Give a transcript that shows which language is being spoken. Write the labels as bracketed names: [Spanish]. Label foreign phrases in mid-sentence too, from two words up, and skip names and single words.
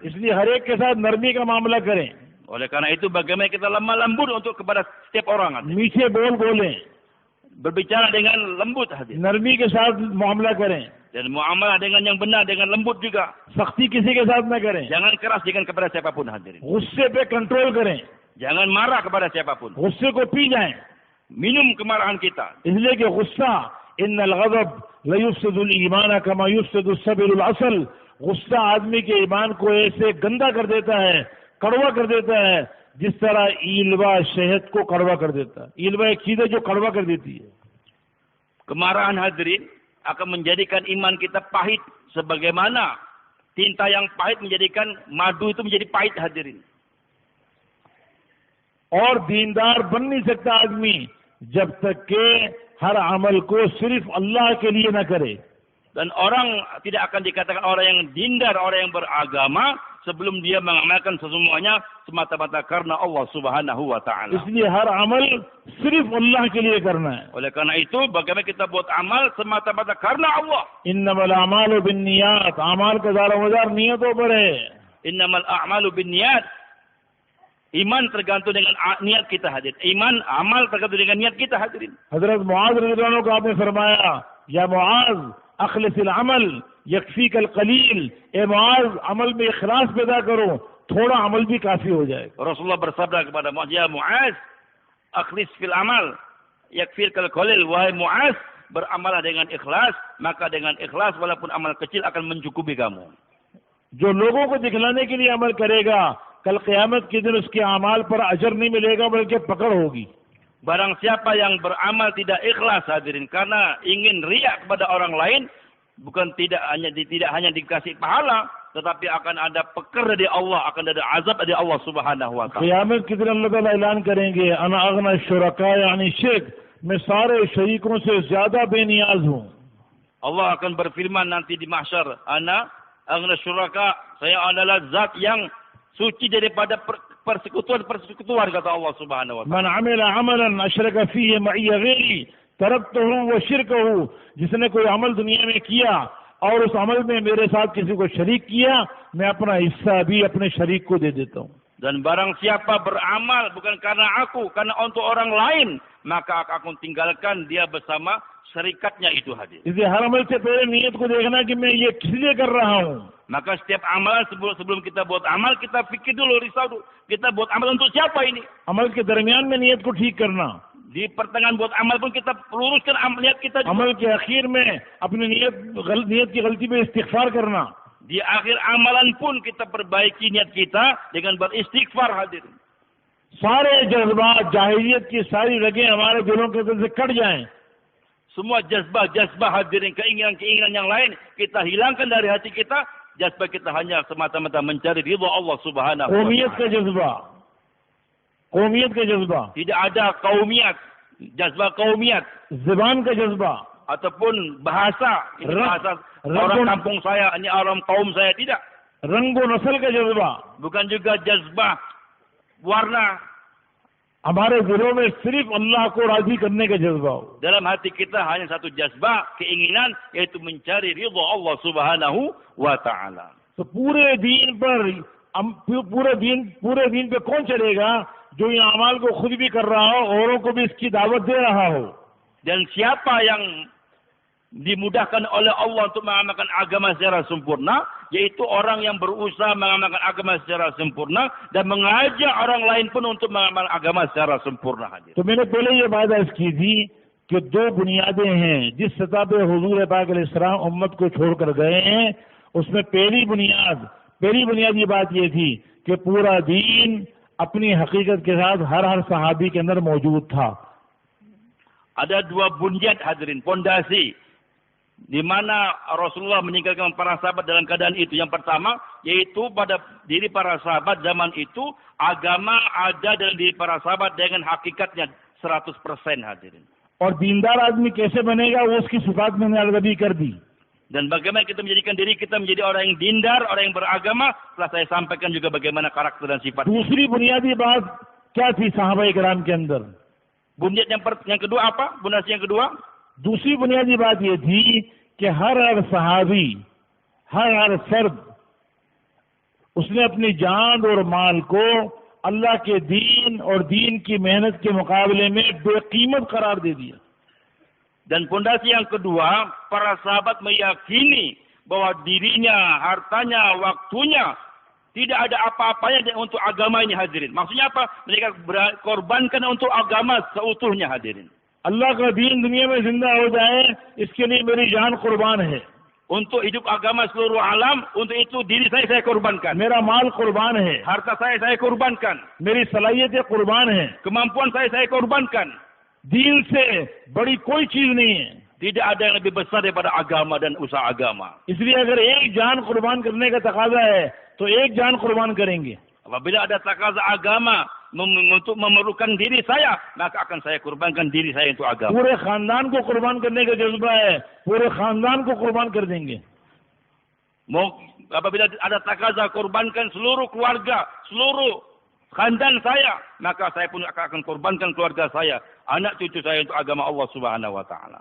[Urdu] اس لیے ہر ایک کے ساتھ نرمی کا معاملہ کریں, [Indonesian] Oleh karena itu bagaimana kita lemah lembut untuk kepada setiap orang hadirin. [Urdu] میٹھے بول بولیں, [Indonesian] Berbicara dengan lembut hadirin. [Urdu] نرمی کے ساتھ معاملہ کریں, [Indonesian] Dan muamalah dengan yang benar, dengan lembut juga. [Urdu] سختی کسی کے ساتھ نہ کریں, [Indonesian] Jangan keras dengan kepada siapapun hadirin. [Urdu] غصے پہ کنٹرول کریں, [Indonesian] Jangan marah kepada siapapun. [Urdu] غصے کو پی جائیں, [Indonesian] Minum kemarahan kita. [Urdu] اس لیے کہ غصہ [Arabic] إن الغضب ليفسد الإيمان كما يفسد الصبر العسل, [Urdu] غصہ آدمی کے ایمان کو ایسے گندا کر دیتا ہے، کڑوا کر دیتا ہے، جس طرح ایلوا شہد کو کڑوا کر دیتا ہے. ایلوا ایک چیز ہے جو کڑوا کر دیتی ہے. [Indonesian] Kemarahan hadirin akan menjadikan iman kita pahit. Sebagaimana tinta yang pahit menjadikan madu itu menjadi pahit hadirin. [Urdu] اور دین دار بن نہیں سکتا آدمی جب تک کے ہر عمل کو صرف اللہ کے لیے نہ کرے. [Indonesian] Dan orang tidak akan dikatakan orang yang dindar, orang yang beragama sebelum dia mengamalkan semuanya semata-mata karena Allah [Arabic] سبحانه وتعالى. [Urdu] اس لیے ہر عمل صرف اللہ کے لیے کرنا ہے. [Indonesian] Oleh karena itu bagaimana kita buat amal semata-mata karena Allah. [Arabic] إنما الأعمال بالنيات, [Urdu] اعمال کا دارومدار نیتوں پر ہے. [Arabic] إنما الأعمال بالنيات. [Indonesian] Iman tergantung dengan niat kita hadirin. Iman, amal tergantung dengan niat kita hadirin. [Urdu] حضرت معاذ [Arabic] رضي الله عنه [Urdu] کو آپ نے فرمایا, [Arabic] يا معاذ أخلص العمل يكفيك القليل, [Urdu] اے معاذ عمل میں اخلاص پیدا کرو، تھوڑا عمل بھی کافی ہو جائے گا. [Indonesian] Rasulullah bersabda kepada Muaz, [Arabic] يا معاذ، أخلص في العمل، يكفك القليل. [Indonesian] Wahai Muaz, beramalah dengan ikhlas, maka dengan ikhlas walaupun amal kecil akan mencukupi kamu. [Urdu] جو لوگوں کو دکھلانے کے لیے عمل کرے گا، کل قیامت کے دن اس کے اعمال پر اجر نہیں ملے گا بلکہ پکڑ ہوگی. [Indonesian] Barang siapa yang beramal tidak ikhlas hadirin karena ingin riak kepada orang lain, bukan tidak hanya dikasih pahala, tetapi akan ada peker dari Allah, akan ada azab dari Allah [Arabic] سبحانه وتعالى. [Urdu] قیامت کے دن اللہ تعالیٰ اعلان کریں گے, [Arabic] أنا أغنى الشركاء [Urdu] یعنی شرک، میں سارے شریکوں سے زیادہ بے نیاز ہوں. [Indonesian] Allah akan berfirman nanti di mahsyar, [Arabic] أنا أغنى الشركاء, [Indonesian] saya adalah zat yang suci daripada persekutuan kata Allah [Arabic] سبحانه وتعالى. من عمل عملا أشرك فيه معي غيري تركته وشركه, [Urdu] جس نے کوئی عمل دنیا میں کیا اور اس عمل میں میرے ساتھ کسی کو شریک کیا، میں اپنا حصہ بھی اپنے شریک کو دے دیتا ہوں. [Indonesian] Dan barang siapa beramal bukan karena aku, karena untuk orang lain, maka aku tinggalkan dia bersama syarikatnya itu hadir. [Urdu] اس لیے ہر عمل سے پہلے نیت کو دیکھنا کہ میں یہ کس لیے کر رہا ہوں. [Indonesian] Maka setiap amalan sebelum kita buat amal, kita pikir dulu, risau dulu. Kita buat amal untuk siapa ini? [Urdu] عمل کے درمیان میں نیت کو ٹھیک کرنا, [Indonesian] Di pertengahan buat amal pun kita luruskan niat kita juga. [Urdu] عمل کے آخر میں اپنی نیت کی غلطی پہ استغفار کرنا. [Indonesian] Di akhir amalan pun kita perbaiki niat kita dengan beristighfar hadirin. [Urdu] سارے جذبات، جاہلیت کی ساری رگیں ہمارے دلوں کے اندر سے کٹ جائیں. [Indonesian] Semua jazbah hadirin, keinginan yang lain kita hilangkan dari hati kita. Jazbah kita hanya semata-mata mencari ridha Allah [Arabic] سبحانه و [Urdu] قومیت کا [Indonesian] taala. [Urdu] جذبہ، قومیت کا جذبہ, [Indonesian] Tidak ada kaumiat, jazbah kaumiat [Urdu] زبان کا جذبہ, [Indonesian] ataupun bahasa. Ini bahasa orang kampung saya, ini orang kaum saya, tidak. [Urdu] رنگ و نسل کا جذبہ, [Indonesian] Bukan juga jazbah warna. [Urdu] ہمارے دلوں میں صرف اللہ کو راضی کرنے کا جذبہ ہو. [Indonesian] Dalam hati kita hanya satu jazbah, keinginan, yaitu mencari ridha Allah [Arabic] سبحانه وتعالى. [Urdu] تو پورے دین پہ کون چلے گا جو یہ اعمال کو خود بھی کر رہا ہو، اوروں کو بھی اس کی دعوت دے رہا ہو. [Indonesian] Dan siapa yang dimudahkan oleh Allah untuk mengamalkan agama secara sempurna, yaitu orang yang berusaha mengamalkan agama secara sempurna dan mengajak orang lain pun untuk mengamalkan agama secara sempurna. [Urdu] تو میں نے پہلے یہ بات عرض کی تھی کہ دو بنیادیں ہیں جس سطح پہ حضور پاک علیہ السلام امت کو چھوڑ کر گئے ہیں، اس میں پہلی بنیاد یہ بات یہ تھی کہ پورا دین اپنی حقیقت کے ساتھ ہر صحابی کے اندر موجود تھا. [Indonesian] Ada dua bunyad hadirin, pondasi di mana Rasulullah meninggalkan para sahabat dalam keadaan itu. Yang pertama, yaitu pada diri para sahabat zaman itu, agama ada dalam diri para sahabat dengan hakikatnya 100% hadirin. [Urdu] اور دین دار آدمی کیسے بنے گا وہ اس کی صفات میں نے عربی کر دی. [Indonesian] Dan bagaimana kita menjadikan diri kita menjadi orang yang dindar, orang yang beragama, telah saya sampaikan juga bagaimana karakter dan sifat. [Urdu] دوسری بنیادی بات کیا تھی صحابہ کرام کے اندر? [Indonesian] Bunyad yang kedua apa? Pondasi yang kedua? [Urdu] دوسری بنیادی بات یہ تھی کہ ہر صحابی، ہر فرد اس نے اپنی جان اور مال کو اللہ کے دین اور دین کی محنت کے مقابلے میں بے قیمت قرار دے دیا. [Indonesian] Dan pondasi yang kedua, para sahabat meyakini bahwa dirinya, hartanya, waktunya tidak ada apa-apanya untuk agama ini hadirin. Maksudnya apa? Mereka korbankan untuk agama seutuhnya hadirin. [Urdu] اللہ کا دین دنیا میں زندہ ہو جائے اس کے لیے میری جان قربان ہے. [Indonesian] Untuk hidup agama seluruh alam, untuk itu diri saya korbankan. [Urdu] میرا مال قربان ہے. [Indonesian] Harta saya korbankan. [Urdu] میری صلاحیتیں قربان ہے. [Indonesian] Kemampuan saya korbankan. [Urdu] دین سے بڑی کوئی چیز نہیں ہے. [Indonesian] Tidak ada yang lebih besar daripada agama dan usaha agama. [Urdu] اس لیے اگر ایک جان قربان کرنے کا تقاضا ہے تو ایک جان قربان کریں گے. [Indonesian] Apabila ada takaza agama untuk memerlukan diri saya, maka akan saya kurbankan diri saya untuk agama. [Urdu] پورے خاندان کو قربان کرنے کا جذبہ ہے، پورے خاندان کو قربان کر دیں گے. [Indonesian] Apabila ada takaza kurbankan seluruh keluarga, seluruh khandan saya, maka saya pun akan kurbankan keluarga saya, anak cucu saya untuk agama Allah [Arabic] سبحانه وتعالى.